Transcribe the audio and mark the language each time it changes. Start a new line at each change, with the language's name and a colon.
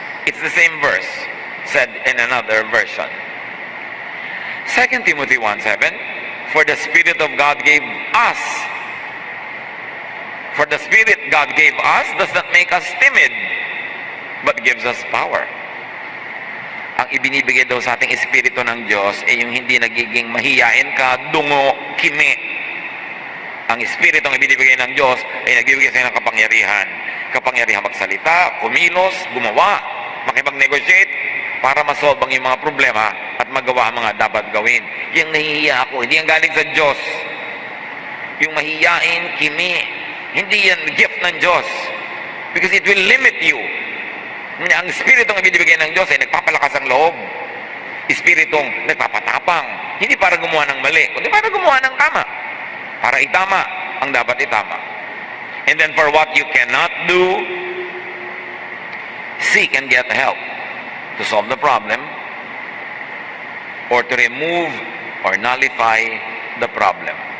English: It's the same verse said in another version. 2 Timothy 1:7, for the Spirit of God gave us. For the Spirit God gave us does not make us timid, but gives us power.
Filipino: Ang ibinibigay daw sa ating Espiritu ng Diyos ay yung hindi nagiging mahiyain ka, dungo, kimi. Ang Espiritu ang ibinibigay ng Diyos ay nagbibigay sa ng kapangyarihan. Kapangyarihan magsalita, kumilos, gumawa, makipag-negotiate para masolve ang iyong mga problema at magawa ang mga dapat gawin. Yung nahihiya ako, hindi yan galing sa Diyos. Yung mahiyain, kimi, hindi yan gift ng Diyos.
English: Because it will limit you.
Filipino: Ang Espiritong ibinibigay ng Diyos ay nagpapalakas ang loob. Espiritong nagpapatapang. Hindi para gumawa ng mali, kundi para gumawa ng tama. Para itama ang dapat itama.
English: And then for what you cannot do, seek and get help to solve the problem or to remove or nullify the problem.